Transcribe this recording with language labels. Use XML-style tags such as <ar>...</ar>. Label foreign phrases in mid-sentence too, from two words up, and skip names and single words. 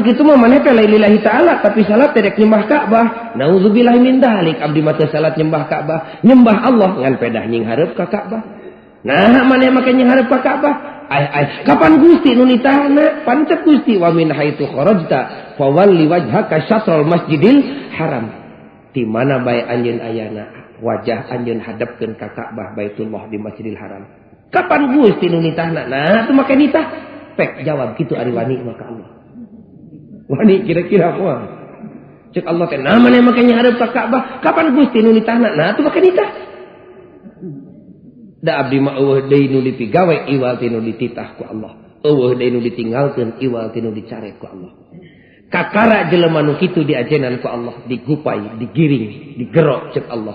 <su>kitu mah maneh teh</su> <ar>لله تعالى</ar> <su>tapi salat teh dek nyembah Ka'bah</su> <ar>نعوذ بالله من ذلك</ar> <su>abdi mah teu salat nyembah Ka'bah nyembah Allah ngan pedah nying hareup ka Ka'bah nah maneh make nying hareup ka Ka'bah kapan Gusti nu nitahna pancet Gusti</su> <ar>ومن حيث خرجت فول وجهك شطر المسجد الحرام</ar> <su>di mana bae anjeun ayana wajah anjeun hadapkeun ka Ka'bah Baitullah di Masjidil Haram. Kapan Gusti nu nitahna? Nah, teu make nitah. Pek jawab kitu ari wani maka Allah. Wani kira-kira moal. Cek Allah teh nah maneh make nyahareup ka Ka'bah. Kapan Gusti nu nitahna? Nah, teu make nitah. Da abdi mah eueuh deui nu dipigawe iwal ti nu dititah ku Allah. Eueuh deui nu ditinggalkeun iwal ti nu dicare ku Allah. Kakara jelema nu kitu diajenan ku Allah, digupai, digiring, digerok cek Allah.</su>